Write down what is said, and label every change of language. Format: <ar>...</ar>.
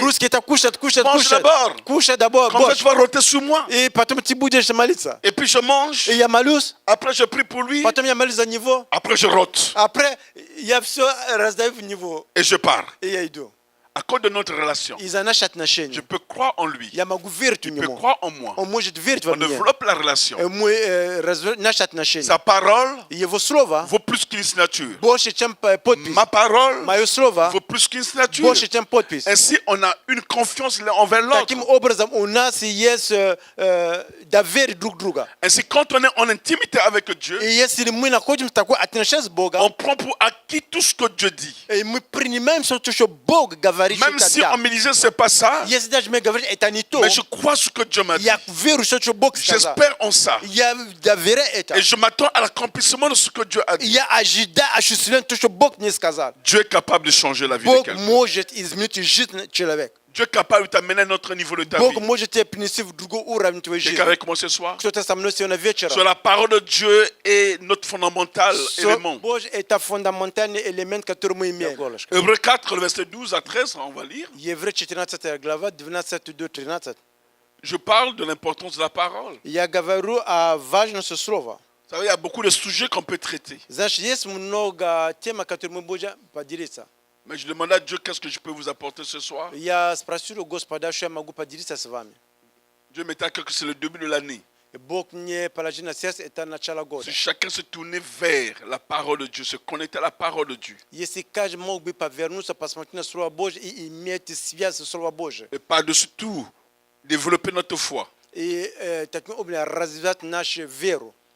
<ru>Русские это кушать.</ru> <fr>Mange d'abord.</fr> <ru>Кушай</ru> <fr>d'abord, Comme ça,</fr> <ru>борщ.</ru> <fr>tu vas roter sur moi.</fr> <ru>И потом ты будешь молиться.</ru> <fr>Et puis je mange.</fr> <ru>И я молюсь,</ru> <fr>Après, je prie pour lui.</fr> <ru>потом я молюсь за него.</ru> <fr>Après, je rote. Après,</fr> <ru>я все раздаю в него.</ru> <fr>Et je pars.</fr> <ru>И я иду.</ru> <fr>À cause de notre relation,</fr> <ru>Из-за наших</ru> <fr>je</fr> <ru>отношений.</ru> <fr>peux croire en lui.</fr> <ru>Я могу верить в</ru> <fr>Il peut croire en moi.</fr> <ru>Он может верить во</ru> <fr>On</fr> <ru>мне.</ru> <fr>développe la relation.</fr> <ru>Мы развиваем наши отношения.</ru> <fr>Sa parole</fr> <ru>Его слово</ru> <fr>vaut plus qu'une signature.</fr> <ru>больше, чем подпись.</ru> <fr>Ma parole</fr> <ru>Мое слово</ru> <fr>vaut plus qu'une signature.</fr> <ru>больше, чем подпись.</ru> <fr>Ainsi, on a une confiance l'un envers l'autre.</fr> <ru>Таким образом, у нас есть доверие друг друга.</ru> <fr>Ainsi, quand on est en intimité avec Dieu,</fr> <ru>И если мы находимся в такой отношении с Богом,</ru> <fr>on prend pour acquis tout ce que Dieu dit.</fr> <ru>и мы принимаем все, что Бог говорит,</ru> <fr>Même si</fr> <ru>что</ru> <fr>on me disait c'est pas ça,</fr> <ru>если даже мы говорим, это не то,</ru> <fr>mais je crois ce que Dieu m'a dit.</fr> <ru>я верю, что Бог сказал.</ru> <fr>J'espère en ça.</fr> <ru>Я доверяю это.</ru> <fr>Et je m'attends à l'accomplissement de ce que Dieu a dit.</fr> <ru>Я ожидаю осуществления того, что Бог мне сказал.</ru> <fr>Dieu est capable de changer la vie de</fr> <ru>Бог</ru> <fr>quelqu'un.</fr> <ru>может изменить жизнь человека.</ru> <fr>Dieu est capable de t'amener à notre niveau de ta</fr> <ru>Бог</ru> <fr>vie.</fr> <ru>может тебя принести в другой уровень твоей</ru> <fr>Quelqu'un</fr> <ru>жизни.</ru> <fr>avec moi ce soir?</fr> <ru>Кто-то со мной сегодня вечером.</ru> <fr>Sur la parole de Dieu est notre fondamental élément.</fr> <ru>Боже, это фундаментальный элемент, который мы имеем.</ru> <fr>Hébreux 4, le verset 12 à 13, on va lire.</fr> <ru>Еврей 14 глава, 12 до 13.</ru> <fr>Je parle de l'importance de la parole.</fr> <ru>Я говорю о важности слова.</ru> <fr>Vous savez, il y a beaucoup de sujets qu'on peut traiter.</fr> <ru>Знаешь, есть много тем, которыми мы будем поделиться.</ru> <fr>Mais je demande à Dieu qu'est-ce que je peux vous apporter ce soir.</fr> <ru>Я спросил у Господа, что я могу поделиться с вами.</ru> <fr>Dieu m'est à cœur que c'est le début de l'année.</fr> <ru>И Бог мне положил на сердце, это начало года.</ru> <fr>Si chacun se tournait vers la parole de Dieu, se connectait à la parole de Dieu,</fr> <ru>Если каждый мог бы повернуться, посмотреть на Слово Божье и иметь связь с Словом Божьим.</ru> <fr>et par-dessus tout, développer notre foi,</fr> <ru>И таким образом развивать нашу веру,</ru>